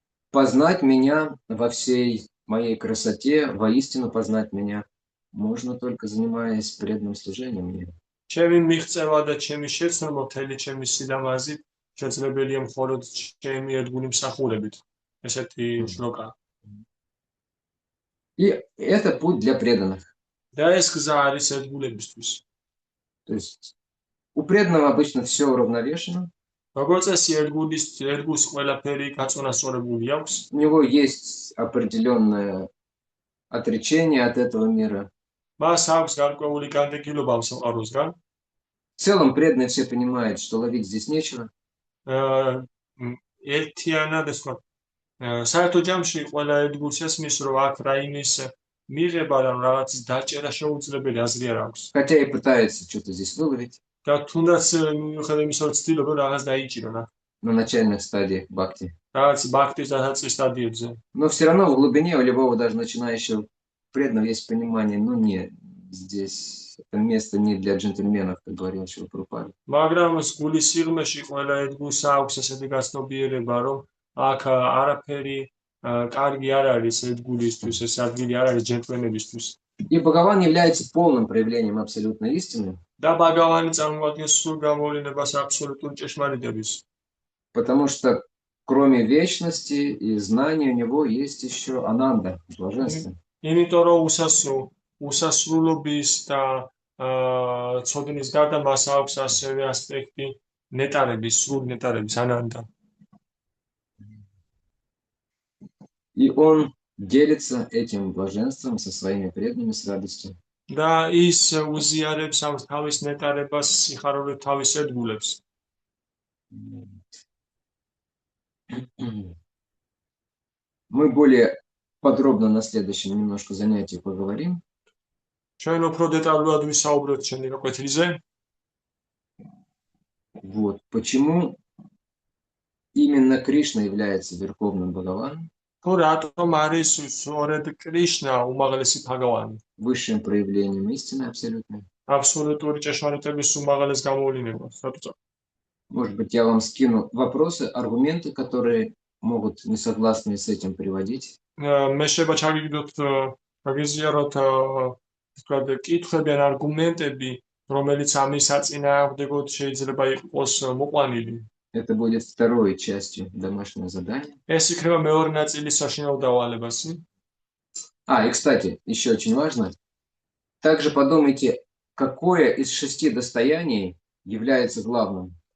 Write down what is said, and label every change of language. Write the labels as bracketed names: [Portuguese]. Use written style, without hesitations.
[Russian] Познать меня во всей моей красоте, воистину познать меня можно только занимаясь преданным служением мне. [Georgian] ჩემი მიიღწევა და ჩემი შეცნობა მთელი ჩემი სილამაზით შეძლებელია მხოლოდ ჩემი ერთგული მსახურებით. ესეთი შლოკა. [Russian] И это путь для преданных. [Georgian] და ეს გზა არის ერთგულებისთვის. [Russian] То есть у преданного обычно все уравновешено. [Georgian] როგორც წესი ერთგულს ყველაფერი გაწონასწორებული აქვს. [Russian] У него есть определенное отречение от этого мира. [Georgian] მას აქვს გარკვეული განდეგილობა ამ სამყაროსგან. [Russian] В целом преданные все понимают, что ловить здесь нечего. [Georgian] ერთიანად ეს ვთქვათ, საერთო ჯამში ყველა ერთგულს ესმის, რომ აქ რაიმის მიღება და რაღაცის დაჭერა შეუძლებელი აზრი არ აქვს. [Russian] Хотя и пытаются что-то здесь выловить [Georgian] და თუნდაც მიუხედავად იმისა, რომ ცდილობენ რაღაც დაიჭირონ აქ. [Russian] на начальных стадиях бхакти. [Georgian] რაღაც ბაქტის დასაწყის სტადიებზე. [Russian] Но все равно в глубине у любого даже начинающего преданного есть понимание, ну нет, здесь это место не для джентльменов, как говорил Шрила Прабхупада. [Georgian] მაგრამ გულის სიღრმეში ყველა ერთგულს აქვს ესეთი გაცნობიერება, რომ აქ არაფერი კარგი არ არის ერთგულისთვის, ეს ადგილი არ არის ჯენტლმენებისთვის. [Russian] И Бхагаван является полным проявлением абсолютной истины, [Georgian] და ბაგავანი წარმოადგენს სრულ გამოვლინებას აბსოლუტური ჭეშმარიტების. [Russian] потому что кроме вечности и знаний у него есть еще ананда, блаженство. [Georgian] იმიტომ რომ უსასრულობის და ცოდნის გარდა მას აქვს ასევე ასპექტი ნეტარების, სრული ნეტარების ანანდა. [Russian] И он делится этим блаженством со своими преданными с радостью. [Georgian] და ის უზიარებს ამ თავის ნეტარებას სიხარულით თავის ერთგულებს. [Russian] Мы более подробно на следующем немножко занятии поговорим. [Georgian] ჩვენ უფრო დეტალურად ვისაუბროთ შენი კვეთილზე. [Russian] Вот почему именно Кришна является верховным Бхагаваном, [Georgian] თუ რატომ არის სწორედ კრიშნა უმაღლესი භაგავანი, [Russian] высшим проявлением истины абсолютной. [Georgian] აბსოლუტური ჭეშმარიტების უმაღლეს გამოვლინებას. [Russian] Может быть, я вам скину вопросы, аргументы, которые могут несогласные с этим приводить. [Georgian] მე შეიძლება ჩაგიგდოთ, გაგიზიაროთ თქვათ კითხვები ან არგუმენტები, რომელიც ამის საწინააღმდეგოდ შეიძლება იყოს მოყვანილი. [Russian] Это будет второй частью домашнего задания. [Georgian] ეს იქნება მეორე ნაწილის საშინაო დავალებასი. [Russian] И, кстати, еще очень важно. Также подумайте, какое из 6 достояний является главным.